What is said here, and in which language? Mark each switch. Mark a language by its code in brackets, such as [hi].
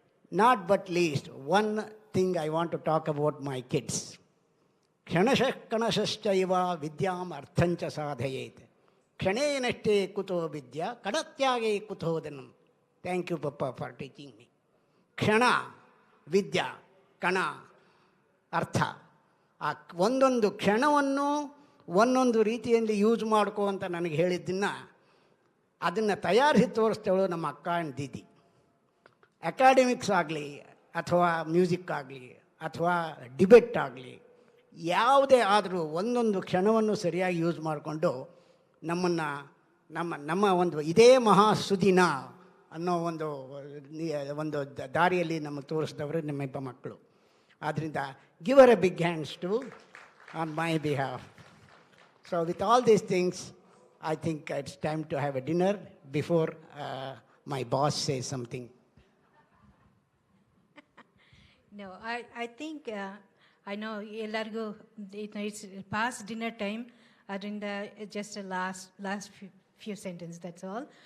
[en] Not but least, one thing I want to talk about my kids. [sa] Kshanashah kanashashchaiva vidyam arthancha sadhayet. Kshanenashte kuto vidya kadatyage kutodanam. [en] Thank you, Papa, for teaching me. [sa] ಕ್ಷಣ ವಿದ್ಯಾ ಕಣ ಅರ್ಥ. [kn] ಆ ಒಂದೊಂದು ಕ್ಷಣವನ್ನು ಒಂದೊಂದು ರೀತಿಯಲ್ಲಿ use ಮಾಡ್ಕೋ ಅಂತ ನನಗೆ ಹೇಳಿದ್ದನ್ನು ಅದನ್ನು ತಯಾರಿಸಿ ತೋರಿಸ್ತೇಳು ನಮ್ಮ ಅಕ್ಕ ಆ್ಯಂಡ್ ದೀದಿ. ಅಕಾಡೆಮಿಕ್ಸ್ ಆಗಲಿ ಅಥವಾ ಮ್ಯೂಸಿಕ್ ಆಗಲಿ ಅಥವಾ ಡಿಬೇಟ್ ಆಗಲಿ ಯಾವುದೇ ಆದರೂ ಒಂದೊಂದು ಕ್ಷಣವನ್ನು ಸರಿಯಾಗಿ ಯೂಸ್ ಮಾಡಿಕೊಂಡು ನಮ್ಮನ್ನು ನಮ್ಮ ಒಂದು ಇದೇ ಮಹಾಸುದಿನ ಅನ್ನೋ ಒಂದು ದಾರಿಯಲ್ಲಿ ನಮಗೆ ತೋರಿಸಿದವರು ನಿಮ್ಮಿಬ್ಬ ಮಕ್ಕಳು. [en] ಆದ್ದರಿಂದ give our a big hands to on my behalf. So with all these things I think it's time to have a dinner before my boss says something. No, I think I know ಎಲ್ಲರಿಗೂ it's past dinner time. ಅದರಿಂದ just a last few sentences, that's all.